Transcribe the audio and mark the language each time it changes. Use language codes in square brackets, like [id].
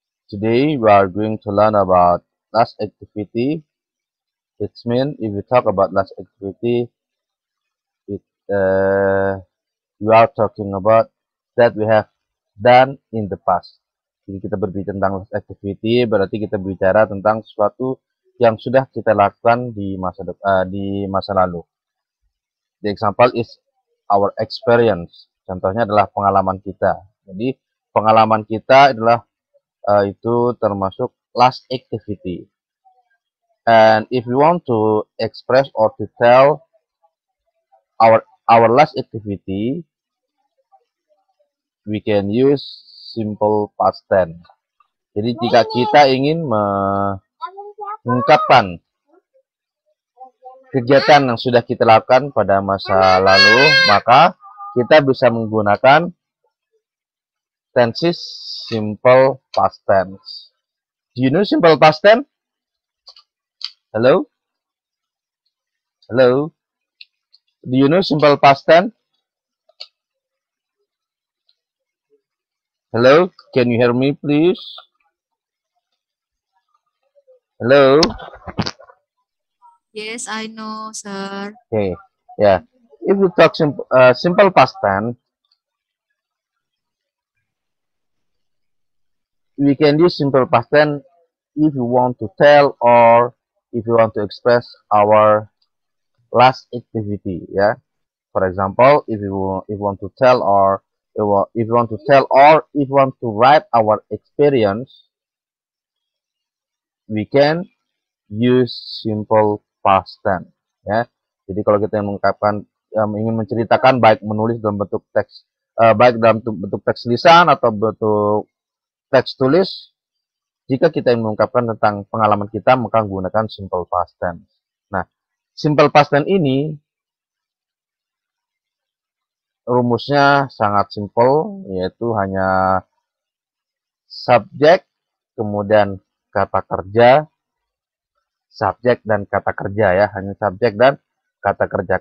[en] Today we are going to learn about last activity. It means if we talk about last activity, we are talking about that we have done in the past. [id] Jadi kita berbicara tentang last activity, berarti kita bicara tentang sesuatu yang sudah kita lakukan di masa lalu. [en] The example is our experience. [id] Contohnya adalah pengalaman kita. Jadi pengalaman kita adalah itu termasuk last activity. [en] And if we want to express or to tell our last activity, we can use simple past tense. [id] Jadi jika kita ingin mengungkapkan kegiatan yang sudah kita lakukan pada masa lalu, maka kita bisa menggunakan tenses simple past tense. [en] Do you know simple past tense? Hello? Hello? Do you know simple past tense? Hello? Can you hear me, please? Hello? Yes, I know, sir. Okay, yeah. If we talk simple past tense, we can use simple past tense if you want to tell or if you want to express our last activity. Yeah. For example, if you want to tell or if you want to write our experience, we can use simple past tense. [id] Ya. Jadi kalau kita ingin menceritakan baik menulis dalam bentuk teks, baik dalam bentuk teks lisan atau bentuk teks tulis, jika kita ingin mengungkapkan tentang pengalaman kita, maka menggunakan simple past tense. Nah, simple past tense ini rumusnya sangat simple, yaitu hanya subjek, kemudian kata kerja, subjek dan kata kerja, ya, hanya subjek dan kata kerja.